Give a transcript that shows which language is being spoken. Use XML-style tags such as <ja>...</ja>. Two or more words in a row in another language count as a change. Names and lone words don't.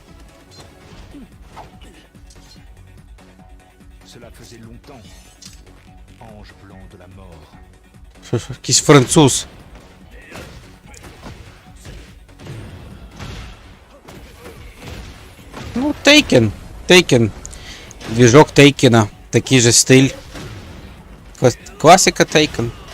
<fr>Cela faisait longtemps. Ange blanc de la mort.</fr> <uk>Що, якийсь француз. Ну, Taken. Taken. Двіжок Тейкена. Такий же стиль. Класика Taken.</uk>